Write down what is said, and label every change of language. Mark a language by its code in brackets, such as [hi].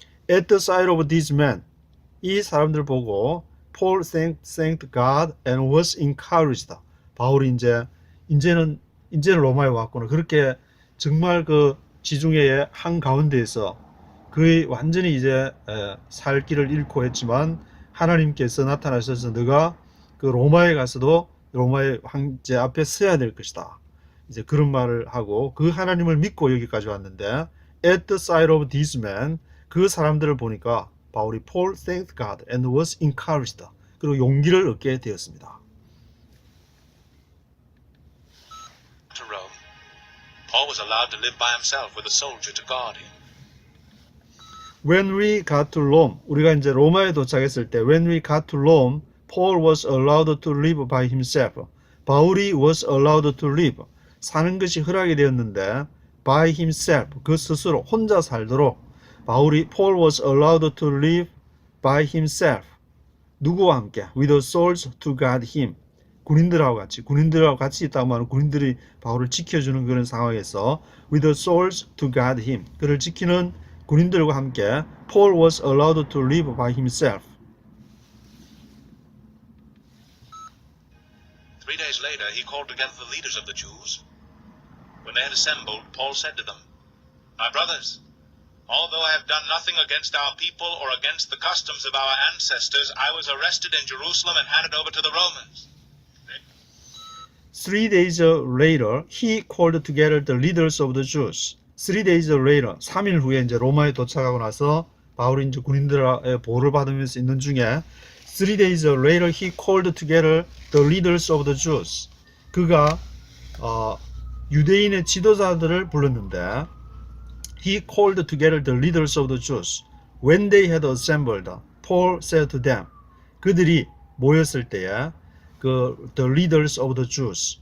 [en] At the sight of these men [ko] 이 사람들 보고 [en] Paul thanked God and was encouraged. [ko] 바울이 이제는 로마에 왔구나. 그렇게 정말 그 지중해의 한 가운데에서 거의 완전히 이제 살 길을 잃고 했지만 하나님께서 나타나셔서 너가 그 로마에 가서도 로마의 황제 앞에 서야 될 것이다. 이제 그런 말을 하고 그 하나님을 믿고 여기까지 왔는데 [en] at the sight of these men [ko] 그 사람들을 보니까 바울이 [en] Paul thanked God and was encouraged. [ko] 그리고 용기를 얻게 되었습니다. [en] To Rome, Paul was allowed to live by himself with a soldier to guard him. When we got to Rome, [ko] 우리가 이제 로마에 도착했을 때 [en] when we got to Rome, Paul was allowed to live by himself. [ko] 바울이 [en] was allowed to live. [ko] 사는 것이 허락이 되었는데 [en] by himself, [ko] 그 스스로 혼자 살도록 [en] Paul was allowed to live by himself. [ko] 누구와 함께? [en] With the soldiers to guard him. [ko] 군인들하고 같이 있다고 하면 군인들이 바울을 지켜주는 그런 상황에서 [en] with the soldiers to guard him. [ko] 그를 지키는 군인들과 함께 [en] Paul was allowed to live by himself. 3 days later, he called together the leaders of the Jews. When they had assembled, Paul said to them, My brothers, although I have done nothing against our people or against the customs of our ancestors, I was arrested in Jerusalem and handed over to the Romans. 3 days later, he called together the leaders of the Jews. 3 days later, 3일 후에 이제 로마에 도착하고 나서 바울이 이제 군인들의 보호를 받으면서 있는 중에 3 days later, he called together the leaders of the Jews. [ko] 그가 유대인의 지도자들을 불렀는데 [en] he called together the leaders of the Jews. When they had assembled, Paul said to them. [ko] 그들이 모였을 때에 [en] the leaders of the Jews.